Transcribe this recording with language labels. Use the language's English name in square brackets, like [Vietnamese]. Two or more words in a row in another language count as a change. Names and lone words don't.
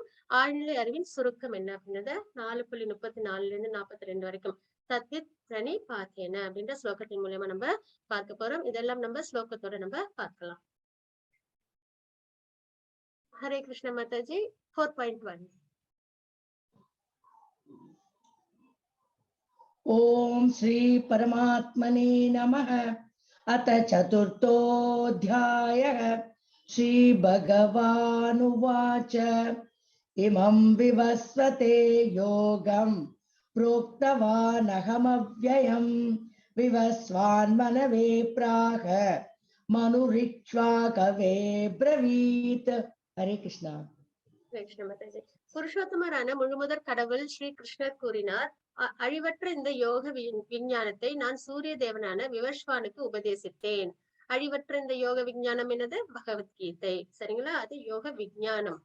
[Tamil] ஆழ்நிலை அறிவின் சுருக்கம் என்ன அப்படின்றத 4.34 42 வரைக்கும் [Sanskrit] तद्विद्धि प्रणिपातेन [Tamil] அப்படின்ற ஸ்லோகத்தின் மூலியமா நம்ம பார்க்க போறோம். இதெல்லாம் நம்ம ஸ்லோகத்தோட நம்ம பார்க்கலாம். [Sanskrit] हरे कृष्ण [Tamil] மாதாஜி. 4.1. [Sanskrit] ओम श्री परमात्मने नमः। अथ चतुर्थोऽध्यायः। श्री भगवानुवाच इमं विवस्वते योगं प्रोक्तवानहमव्ययं विवस्वान्मनवे प्राह मनुरिक्ष्वाकवे ब्रवीत्। हरे कृष्णा. [Tamil] கிருஷ்ண மாதாஜி. புருஷோத்தமரான முழுமுதற் கடவுள் ஸ்ரீ கிருஷ்ணர் கூறினார், அழிவற்ற இந்த யோக விஞ்ஞானத்தை நான் சூரிய தேவனான விவஸ்வானுக்கு உபதேசித்தேன். அழிவற்ற இந்த யோக விஞ்ஞானம் என்னது? பகவத்கீதை. சரிங்களா? அது யோக விஞ்ஞானம்.